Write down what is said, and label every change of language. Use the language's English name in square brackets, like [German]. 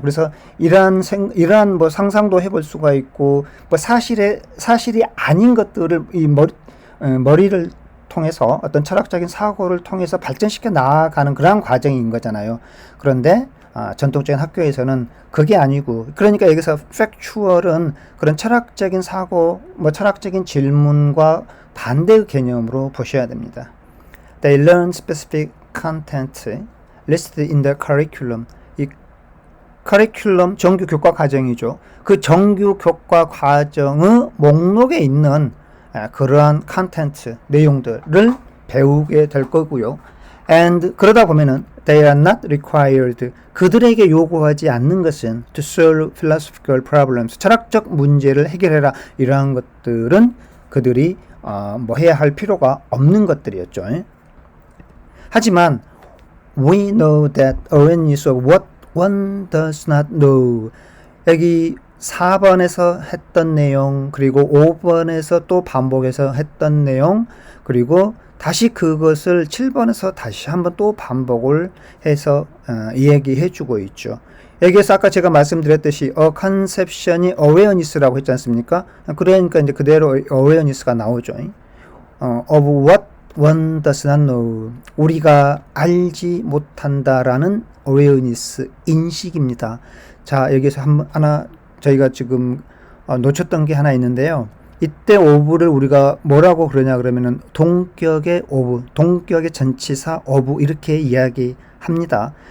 [Korean] 그래서 이러한 상상도 해볼 수가 있고 사실이 아닌 것들을 이 머리를 통해서 어떤 철학적인 사고를 통해서 발전시켜 나아가는 그러한 과정인 거잖아요. 그런데 전통적인 학교에서는 그게 아니고 그러니까 여기서 factual은 그런 철학적인 사고 철학적인 질문과 반대의 개념으로 보셔야 됩니다. [English] They learn specific content listed in the curriculum. [Korean] 이 커리큘럼 정규 교과 과정이죠. 그 정규 교과 과정의 목록에 있는 그러한 컨텐츠 내용들을 배우게 될 거고요. [English] And [Korean] 그러다 보면은 [English] they are not required. [Korean] 그들에게 요구하지 않는 것은 [English] to solve philosophical problems. [Korean] 철학적 문제를 해결해라. 이러한 것들은 그들이 해야 할 필요가 없는 것들이었죠. 하지만 [English] we know that awareness of what one does not know. [Korean] 여기 4번에서 했던 내용, 그리고 5번에서 또 반복해서 했던 내용, 그리고 다시 그것을 7번에서 다시 한번 또 반복을 해서 이야기해 주고 있죠. 여기에서 아까 제가 말씀드렸듯이 conception이 awareness라고 했지 않습니까? 그러니까 이제 그대로 awareness가 나오죠. [English] of what one does not know. [Korean] 우리가 알지 못한다라는 awareness, 인식입니다. 자, 여기서 하나 저희가 지금 놓쳤던 게 하나 있는데요. 이때 of를 우리가 뭐라고 그러냐 그러면은 동격의 of, 동격의 전치사 of 이렇게 이야기합니다.